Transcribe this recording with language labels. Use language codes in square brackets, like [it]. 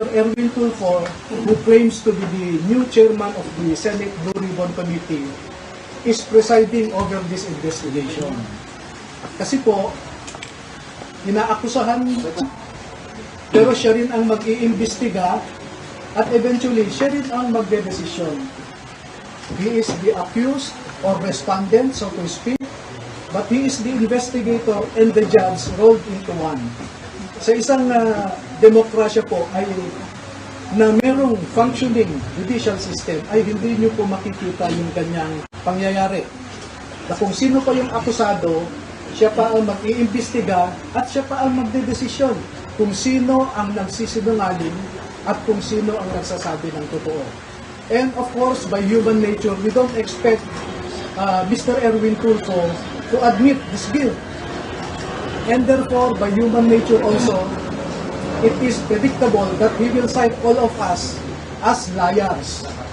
[en] Erwin Tulfo, who claims to be the new chairman of the Senate Blue Ribbon Committee, is presiding over this investigation. [tl] Kasi po, inaakusahan, pero siya rin ang mag-iimbestiga at eventually siya rin ang magdedesisyon. [en] He is the accused or respondent, so to speak, but he is the investigator and the judge rolled into one. [tl] Sa isang demokrasya po ay na merong functioning judicial system ay hindi nyo po makikita yung kanyang pangyayari. Na kung sino pa yung akusado, siya pa ang mag-iimbestiga at siya pa ang magdedesisyon kung sino ang nagsisinungaling at kung sino ang nagsasabi ng totoo. [en] And of course, by human nature, we don't expect Mr. Erwin Tulfo to admit his guilt. And therefore, by human nature also, it is predictable that he will cite all of us as liars.